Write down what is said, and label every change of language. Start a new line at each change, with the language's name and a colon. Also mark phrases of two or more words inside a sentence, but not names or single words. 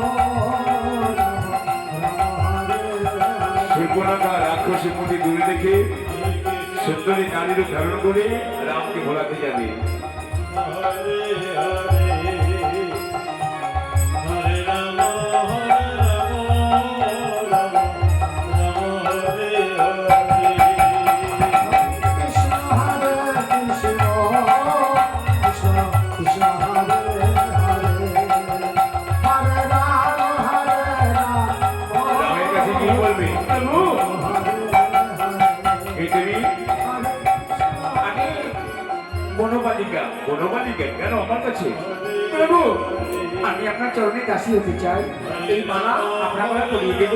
Bangla: সুর্পনখা রাক্ষসের প্রতি দূরে রেখে সুন্দরী নারীর রূপ ধারণ করে রামকে ভোলাতে যাবে।
Sanskrit: Krishna Hare Krishna, Krishna Krishna, Hare Hare, Hare Rama, Hare Rama,
Bangla: রামের কাছে কি বলবে? প্রভু, এই তুমি আমি বনবালিকা। বনবালিকা কেন আমার কাছে? প্রভু, আমি আপনার চরণে দাসী হতে চাই। এই মালা আপনার গলায় পরিয়ে দেবো।